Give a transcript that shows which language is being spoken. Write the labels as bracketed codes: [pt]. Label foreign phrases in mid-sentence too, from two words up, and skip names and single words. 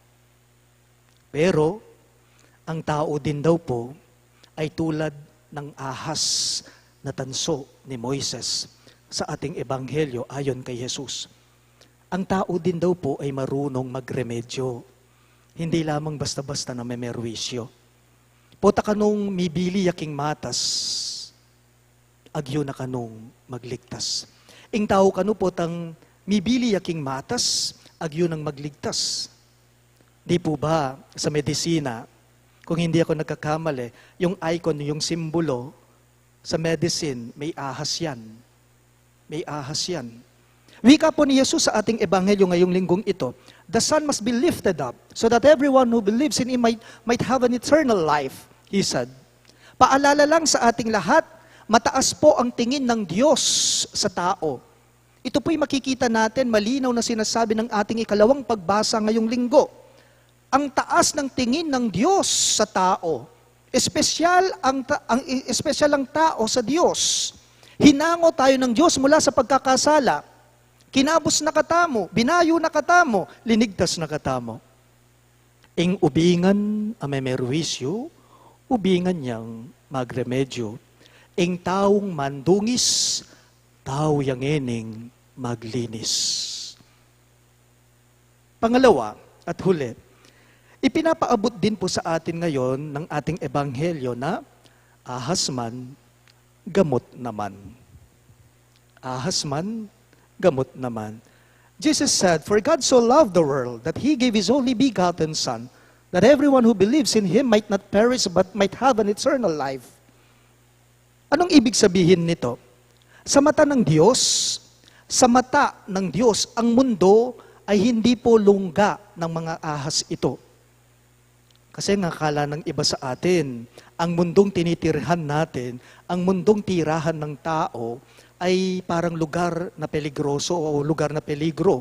[tl] Pero, ang tao din daw po ay tulad ng ahas na tanso ni Moises sa ating ebanghelyo ayon kay Jesus. Ang tao din daw po ay marunong magremedyo. Hindi lamang basta-basta na may merwisyo. [pam] Pota kanong mibili yaking matas, agyo na kanong magligtas. Ing tao kanu potang mibili yaking matas, agyo nang magligtas. [tl] Di po ba sa medisina, kung hindi ako nagkakamali, yung icon, yung simbolo sa medicine, may ahas yan. May ahas yan. Wika po ni Jesus sa ating ebanghelyo ngayong linggong ito, [en] the Son must be lifted up so that everyone who believes in Him might have an eternal life, He said. [tl] Paalala lang sa ating lahat, mataas po ang tingin ng Diyos sa tao. Ito po'y makikita natin, malinaw na sinasabi ng ating ikalawang pagbasa ngayong linggo. Ang taas ng tingin ng Diyos sa tao. espesyal ang tao sa Diyos. Hinango tayo ng Diyos mula sa pagkakasala. [pam] Kinabos na katamo, binayo na katamo, linigtas na katamo. Ing ubingan ang memerwisyo, ubingan niyang magremedyo. Ing taong mandungis, tao yang ening maglinis. [tl] Pangalawa at huli, ipinapaabot din po sa atin ngayon ng ating ebanghelyo na ahas man, gamot naman. Ahas man, gamot naman. [en] Jesus said, "For God so loved the world that He gave His only begotten Son, that everyone who believes in Him might not perish but might have an eternal life." [tl] Anong ibig sabihin nito? Sa mata ng Diyos, ang mundo ay hindi po lungga ng mga ahas ito. Kasi nakakala ng iba sa atin, ang mundong tinitirhan natin, ang mundong tirahan ng tao, ay parang lugar na peligroso o lugar na peligro.